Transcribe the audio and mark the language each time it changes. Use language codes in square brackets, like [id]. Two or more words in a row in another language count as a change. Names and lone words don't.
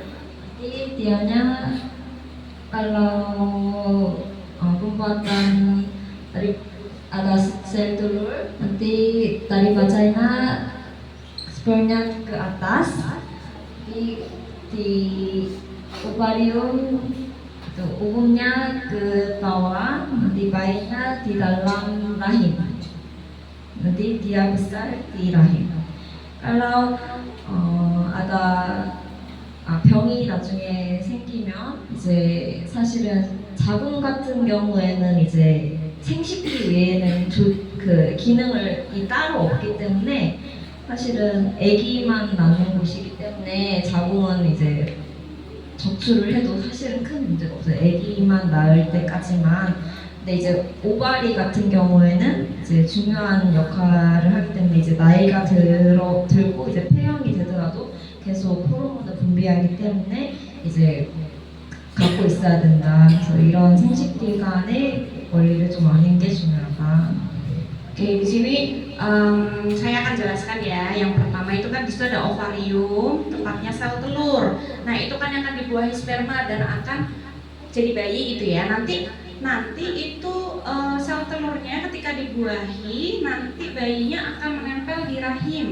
[id] Jadi dianya kalau pembuatan dari ada sel telur, nanti dari vagina spermnya ke atas, di ovarium itu umumnya ke bawah, nanti bayinya di dalam rahim, nanti dia besar di rahim. Kalau ada [ko] 병이 나중에 생기면 이제 사실은 자궁 같은 경우에는 이제 생식기 외에는 그 기능을 따로 없기 때문에 사실은 아기만 낳는 곳이기 때문에 자궁은 이제 적출을 해도 사실은 큰 문제가 없어요. 아기만 낳을 때까지만. 근데 이제 오바리 같은 경우에는 이제 중요한 역할을 하기 때문에 이제 나이가 들고 이제 폐형이 되더라도 계속 호르몬을 분비하기 때문에 이제 갖고 있어야 된다. 그래서 이런 생식기관의 원리를 좀 아는 게 중요하다. [id] Oke, di sini saya akan jelaskan ya. Yang pertama itu kan di situ ada ovarium, tempatnya sel telur. Nah, itu kan yang akan dibuahi sperma dan akan jadi bayi gitu ya. Nanti itu sel telurnya ketika dibuahi, nanti bayinya akan menempel di rahim.